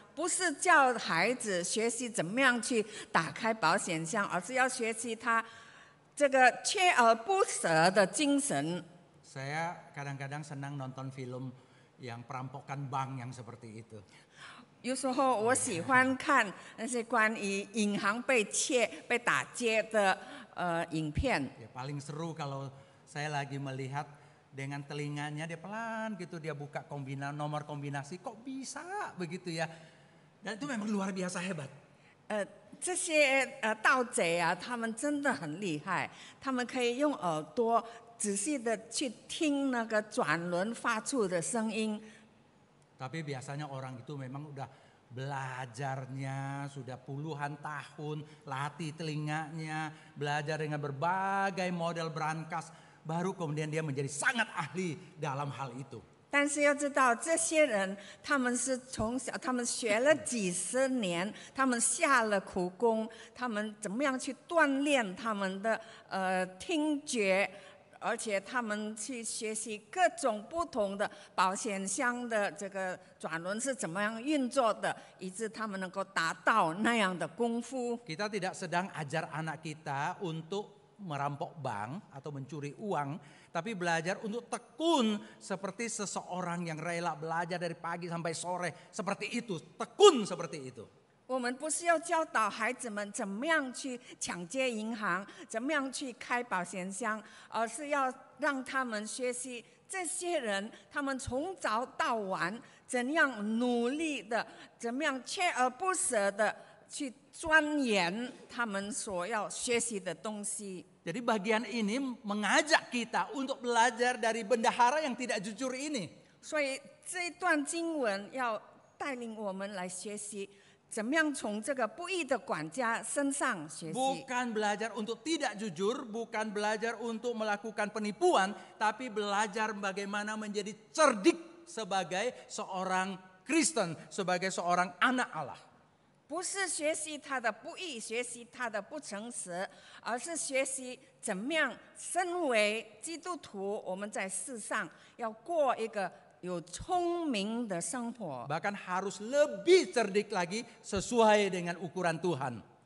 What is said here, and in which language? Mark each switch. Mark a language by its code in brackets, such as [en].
[zh] 不是叫孩子学习怎么样去打开保险箱，而是要学习他这个锲而不舍的精神。 [id] Saya kadang-kadang senang nonton film yang perampokan bank yang seperti itu. [zh] 有时候我喜欢看那些关于银行被窃、被打劫的影片。 [id] Ya, paling seru kalau saya lagi melihat dengan telinganya dia pelan gitu dia buka nomor kombinasi, kok bisa begitu ya. Dan itu memang luar biasa hebat. [zh] 这些盗贼啊，他们真的很厉害，他们可以用耳朵仔细的去听那个转轮发出的声音。 [id] Tapi biasanya orang itu memang udah belajarnya sudah puluhan tahun, latih telinganya, belajar dengan berbagai model brankas, baru kemudian dia menjadi sangat ahli dalam hal itu. [zh] 但是要知道，这些人他们是从小，他们学了几十年，他们下了苦功，他们怎么样去锻炼他们的听觉，而且他们去学习各种不同的保险箱的这个转轮是怎么样运作的，以致他们能够达到那样的功夫。 [id] Kita tidak sedang ajar anak kita untuk merampok bank atau mencuri uang, tapi belajar untuk tekun seperti seseorang yang rela belajar dari pagi sampai sore seperti itu, tekun seperti itu. [zh] 我们不是要教导孩子们怎么样去抢劫银行，怎么样去开保险箱，而是要让他们学习这些人，他们从早到晚怎样努力的，怎么样锲而不舍的去钻研他们所要学习的东西。 [id] Jadi bagian ini mengajak kita untuk belajar dari bendahara yang tidak jujur ini. [zh] 所以这一段经文要带领我们来学习，怎么样从这个不义的管家身上学习。 [id] Bukan belajar untuk tidak jujur, bukan belajar untuk melakukan penipuan, tapi belajar bagaimana menjadi cerdik sebagai seorang Kristen, sebagai seorang anak Allah. [zh] 不是学习他的不义，学习他的不诚实，而是学习怎么样身为基督徒，我们在世上要过一个有聪明的生活， [id] bahkan harus lebih cerdik lagi sesuai dengan ukuran Tuhan.